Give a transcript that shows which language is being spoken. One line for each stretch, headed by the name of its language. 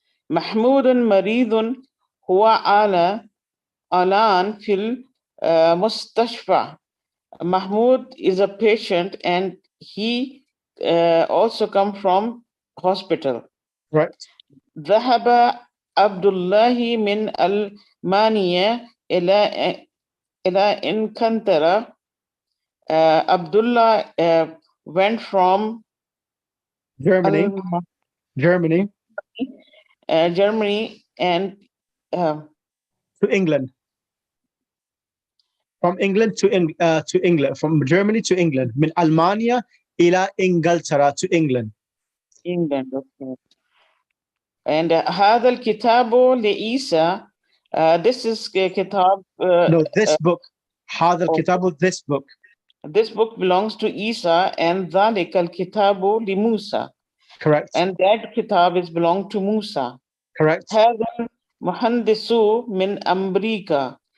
Arabic: محمود مريض هو الآن في المستشفى.
English: Mahmoud is a patient and he also come from hospital. Right.
Arabic: ذهب عبد الله من ألمانيا إلى إنجلترا.
English: Abdullah went from Germany. Germany and to England. From England to England. From Germany to England.
Arabic: من ألمانيا إلى إنجلترا
English: to England. England. Okay. And
Arabic: هذا الكتاب لعيسى.
English: This is kitab. No, this book.
Arabic: هذا الكتاب,
English: this book. This book belongs to Isa, and
Arabic: ذلك الكتاب لموسى.
English: Correct. And that kitab is belong to Musa. Correct.
Arabic: هذا المهندس من أمريكا.